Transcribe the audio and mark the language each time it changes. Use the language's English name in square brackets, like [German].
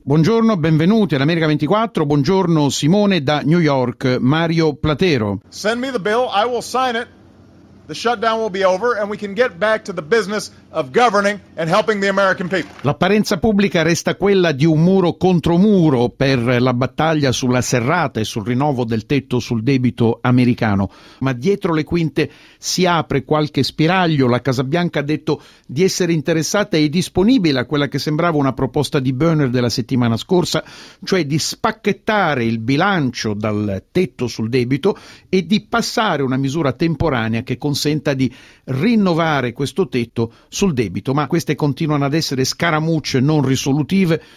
[Italian] Buongiorno, benvenuti all'America 24. Buongiorno Simone da New York, Mario Platero. [English] Send me the bill, I will sign it. The shutdown will be over and we can get back to the business of governing and helping the American people. [Italian] L'apparenza pubblica resta quella di un muro contro muro per la battaglia sulla serrata e sul rinnovo del tetto sul debito americano, ma dietro le quinte si apre qualche spiraglio. La Casa Bianca ha detto di essere interessata e disponibile a quella che sembrava una proposta di Boehner della settimana scorsa, cioè di spacchettare il bilancio dal tetto sul debito e di passare una misura temporanea che consenta di rinnovare questo tetto sul debito, ma queste continuano ad essere scaramucce non risolutive.